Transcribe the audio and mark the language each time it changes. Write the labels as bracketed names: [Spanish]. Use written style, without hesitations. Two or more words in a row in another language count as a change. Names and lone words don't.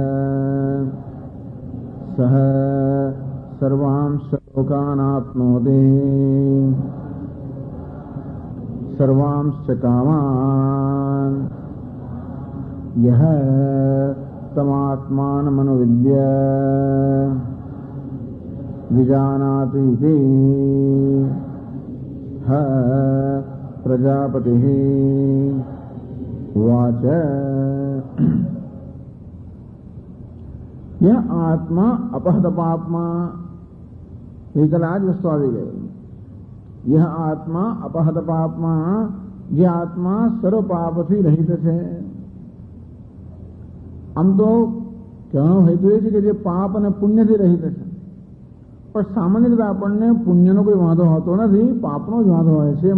[Sanskrit] સહ સર્વાંશ લોકાનાપ્નોતિ સર્વાંશ્ચ કામાન યહ તમાત્માનમનુવિદ્ય વિજાનાતિ ઇતિ હ પ્રજાપતિઃ વાચ. यह आत्मा अपहत पापमा, [Gujarati] એકલ આ જ વસ્તુ આવી ગઈ. [Sanskrit] यह આત્મા અપહત પાપમાં, [Gujarati] જે આત્મા સર્વ પાપથી રહિત છે. આમ તો કહેવાનો હેતુ એ છે કે જે પાપ અને પુણ્યથી રહિત છે, પણ સામાન્ય રીતે આપણને પુણ્યનો કોઈ વાંધો હોતો નથી, પાપનો જ વાંધો હોય છે.